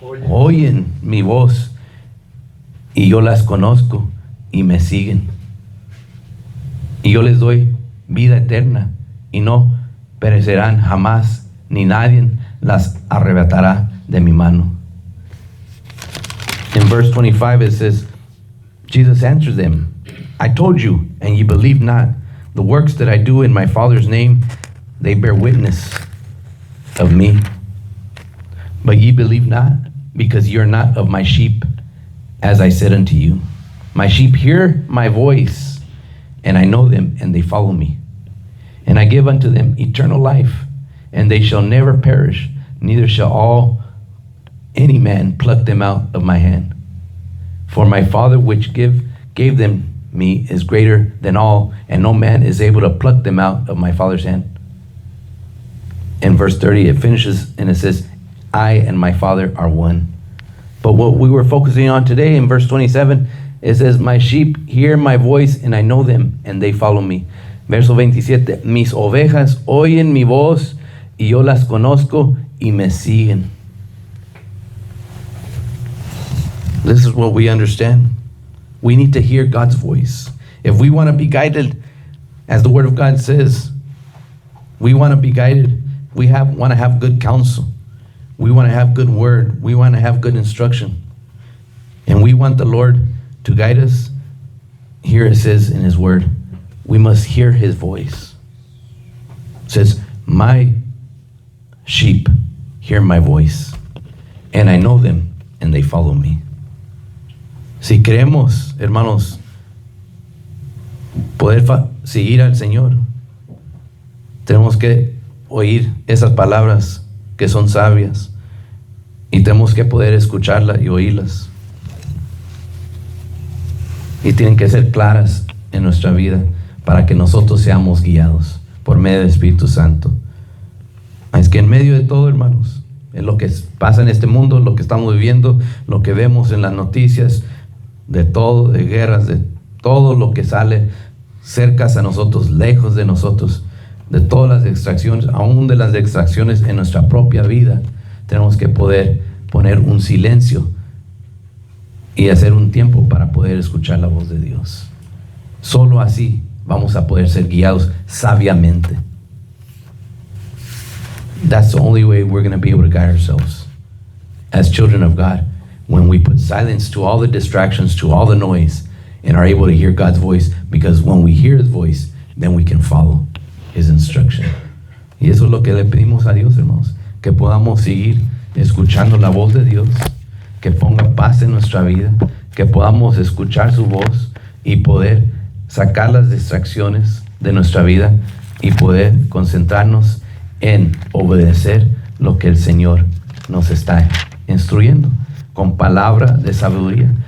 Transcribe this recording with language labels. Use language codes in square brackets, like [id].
[es] Oyen mi voz, y yo las conozco, y me siguen. Y yo les doy vida eterna, y no perecerán jamás, ni nadie las arrebatará de mi mano. [en] In verse 25 it says, Jesus answered them, I told you, and ye believe not. The works that I do in my Father's name, they bear witness of me. But ye believe not, because ye are not of my sheep, as I said unto you. My sheep hear my voice, and I know them, and they follow me. And I give unto them eternal life, and they shall never perish, neither shall any man pluck them out of my hand. For my Father which gave them me is greater than all, and no man is able to pluck them out of my Father's hand. In verse 30, it finishes and it says, I and my Father are one. But what we were focusing on today in verse 27, it says, my sheep hear my voice, and I know them, and they follow me. [es] Verso 27, mis ovejas oyen mi voz, y yo las conozco, y me siguen. [en] This is what we understand. We need to hear God's voice. If we want to be guided, as the Word of God says, we want to be guided. We want to have good counsel. We want to have good word. We want to have good instruction. And we want the Lord to guide us. Here it says in His Word, we must hear His voice. It says, my sheep hear my voice, and I know them, and they follow me. [es] Si queremos, hermanos, poder seguir al Señor, tenemos que oír esas palabras que son sabias y tenemos que poder escucharlas y oírlas. Y tienen que ser claras en nuestra vida para que nosotros seamos guiados por medio del Espíritu Santo. Es que en medio de todo, hermanos, en lo que pasa en este mundo, lo que estamos viviendo, lo que vemos en las noticias, de todo, de guerras, de todo lo que sale cerca a nosotros, lejos de nosotros, de todas las distracciones, aún de las distracciones en nuestra propia vida, tenemos que poder poner un silencio y hacer un tiempo para poder escuchar la voz de Dios. Solo así vamos a poder ser guiados sabiamente. [en] That's the only way we're going to be able to guide ourselves as children of God, when we put silence to all the distractions, to all the noise, and are able to hear God's voice, because when we hear His voice, then we can follow His instruction. [es] Y eso es lo que le pedimos a Dios, hermanos, que podamos seguir escuchando la voz de Dios, que ponga paz en nuestra vida, que podamos escuchar su voz y poder sacar las distracciones de nuestra vida y poder concentrarnos en obedecer lo que el Señor nos está instruyendo con palabra de sabiduría.